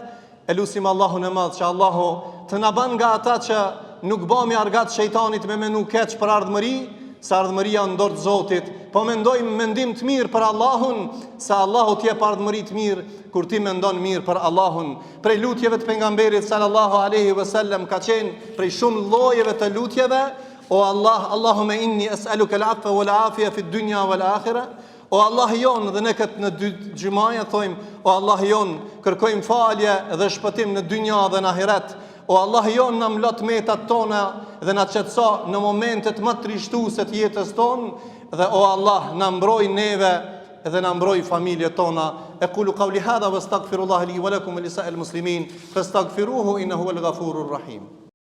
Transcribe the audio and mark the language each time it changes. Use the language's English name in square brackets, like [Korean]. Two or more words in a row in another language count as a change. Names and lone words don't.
[Albanian] E lusim Allahun e madh që Allahu të na bën nga ata që nuk bëmi argat shejtanit me menu keq për ardhmëri, se ardhmëria në dorë të Zotit, po mendojmë mendim të mirë për Allahun, se Allahu t'jep ardhmëri të mirë kur ti mendon mirë për Allahun. Prej lutjeve të pejgamberit [Arabic] صلى الله عليه وسلم [Albanian] ka qenë prej shumë llojeve të lutjeve: o Allah, [Arabic] اللهم إني أسألك العفو والعافية في الدنيا والآخرة. [Albanian] O Allah jon, dhe ne këtë në dy xhumaja thojmë: o Allah jon, kërkojmë falje dhe shpëtim në dynja dhe në ahiret. O Allah jon, na mlot metat tona dhe na qetëso në momentet më trishtuese të jetës tonë, dhe o Allah, na mbroj neve dhe na mbroj familjet tona. [Arabic] أقول قولي هذا وأستغفر الله لي ولكم ولسائر المسلمين فاستغفروه إنه هو الغفور الرحيم.